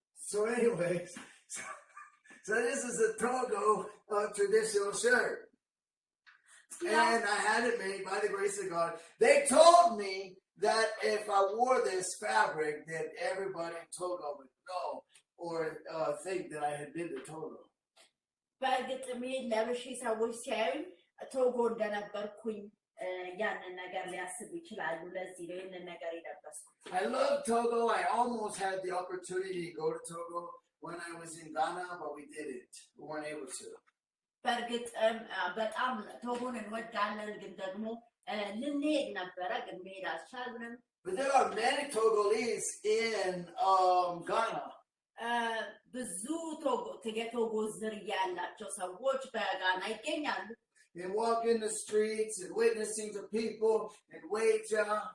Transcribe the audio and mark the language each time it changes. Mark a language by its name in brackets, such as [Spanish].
[English] So anyways, so this is a Togo traditional shirt. Yeah. And I had it made by the grace of God. They told me that if I wore this fabric, that everybody in Togo would know or think that I had been to Togo. [Amharic] በእርግጥም ለብሼ ሰዎች ሲያዩኝ ቶጎ እንደነበርኩኝ ያንን ነገር ሊያስቡ ይችላሉ። ለዚህ ነው ይህንን ነገር የለበስኩት። [English] I love Togo. I almost had the opportunity to go to Togo when I was in Ghana, but we didn't. We weren't able to. [Amharic] በእርግጥም በጣም ቶጎን እንወዳለን፣ ግን ደግሞ ልንሄድ ነበረ፣ ግን መሄድ አልቻልንም። [English] But there are many Togolese in Ghana. [Amharic] ብዙ የቶጎ ዝርያ ያላቸው ሰዎች በጋና ይገኛሉ። [English] And walk in the streets and witnessing to people in Weja.